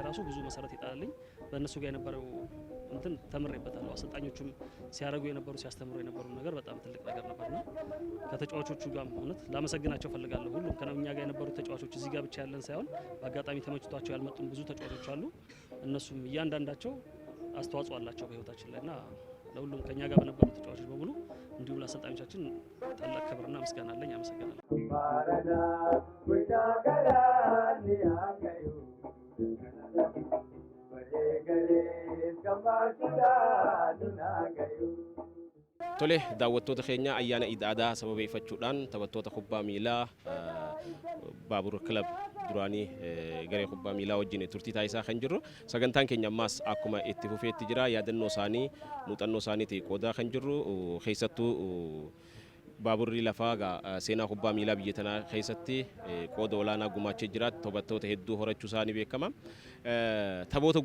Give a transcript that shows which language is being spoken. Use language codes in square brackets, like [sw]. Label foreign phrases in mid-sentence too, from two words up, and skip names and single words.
[am] ራሱ ብዙ መሰረት ይጣልልኝ በእነሱ ጋር የነበረው እንትን ተምሬበታለሁ አሰልጣኞቹም ሲያረጉ የነበሩ ሲያስተምሩ የነበሩ ነገር በጣም ትልቅ ነገር ነበርና ከተጫዋቾቹ ጋር ሆነት ላመሰግናቸው ፈልጋለሁ ሁሉም ከኛ ጋር የነበሩ ተጫዋቾች እዚህ ጋር ብቻ ያለን ሳይሆን በአጋጣሚ ተመችቷቸው ያልመጡም ብዙ ተጫዋቾች አሉ እነሱም እያንዳንዳቸው አስተዋጽኦ አላቸው በህይወታችን ላይና ለሁሉም ከኛ ጋር በነበሩ ተጫዋቾች በሙሉ እንዲሁም ለአሰልጣኞቻችን ታላቅ ክብርና ምስጋና አለኝ አመሰግናለሁ ማረና ወዳገራኒ አከዩ በሌገሌ ከማሽዳኑና ገዩ [om] Tole daawwattoota keenya ayyaana Iid Aadaa sababeeffachuudhaan taphattoota kubbaa miilaa Baabur Club duraanii garee kubbaa miilaa wajjin turtii taasisaa kan jirru sagantaan keenya ammaas akkuma itti fufeetti jira yaadannoo isaanii muuxannoo isaaniitii qoodaa kan jirru keessattuu Baaburri lafaa seenaa kubbaa miilaa biyya tanaa keessatti qooda olaanaa gumaachee jira taphattoota hedduu horachuu isaanii beekama taphoota